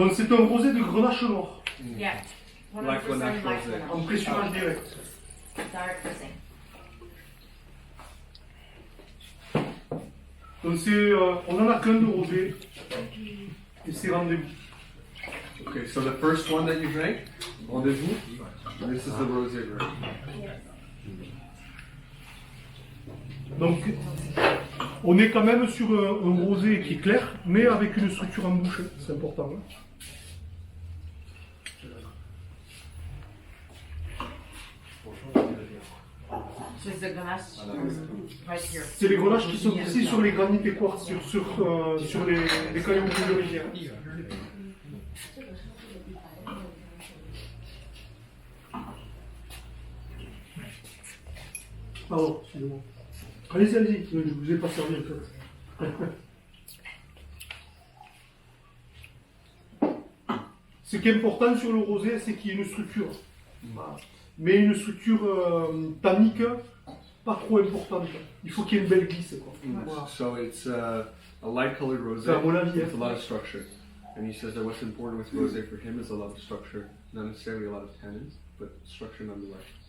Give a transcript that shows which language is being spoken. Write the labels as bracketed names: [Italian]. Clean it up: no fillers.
[French] Donc c'est un rosé de grenache noir, [English] Yeah. Like 100% Grenache like rosé. [French] en pressurage direct. [English] Dark rosé. [French] Donc on en a qu'un de rosé, et c'est rendez-vous. [English] Okay, so the first one that you drank, rendezvous, this is the rosé version. [French] Donc on est quand même sur un rosé qui est clair, mais avec une structure en bouche, c'est important. Hein. [English] So it's the ganache right here. [French] C'est les grenaches qui sont ici sur les granites et quartz, sur les cailloux de rivière. Pardon, excusez-moi. Allez-y, allez-y, je ne vous ai pas servi en fait. Ce qui est important sur le rosé, c'est qu'il y ait une structure. Mais une structure tannique pas trop importante. Il faut qu'il y ait une belle glisse. Quoi. Voilà. [English] So it's a light colored rosé [French] C'est à mon avis. [English] with a Hein. lot of structure. And he says that what's important with rosé for him is a lot of structure. Not necessarily a lot of tannins, but structure nonetheless.